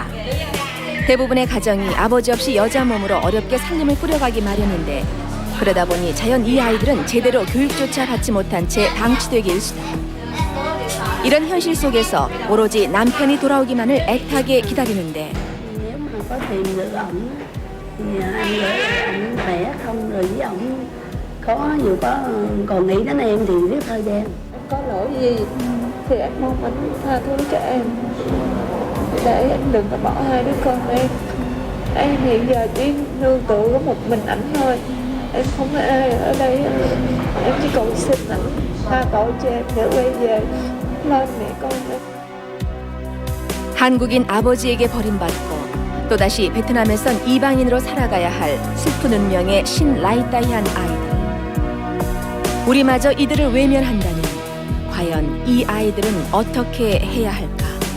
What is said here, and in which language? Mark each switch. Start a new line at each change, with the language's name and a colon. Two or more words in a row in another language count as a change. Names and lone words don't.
Korean: 대부분의 가정이 아버지 없이 여자 몸으로 어렵게 살림을 꾸려가기 마련인데 그러다 보니 자연 이 아이들은 제대로 교육조차 받지 못한 채 방치되기 일쑤다. 이런 현실 속에서 오로지 남편이 돌아오기만을 애타게 기다리는데
Vietnamese: Nếu mà có tìm được ổng thì anh gửi ổng khỏe không rồi với ổng có dù có còn nghĩ đến em thì biết thời gian. Có lỗi gì thì anh mong anh tha thứ cho em để anh đừng có bỏ hai đứa con em. Em hiện giờ chỉ nương tựa có một mình ảnh thôi. Em không có ai ở đây. Em chỉ cầu xin ảnh tha tội cho em để quay về lo mẹ con em.
Korean: 한국인 아버지에게 버림받고 또다시 베트남에선 이방인으로 살아가야 할 슬픈 운명의 신라이따이한 아이들. 우리마저 이들을 외면한다면 과연 이 아이들은 어떻게 해야 할까?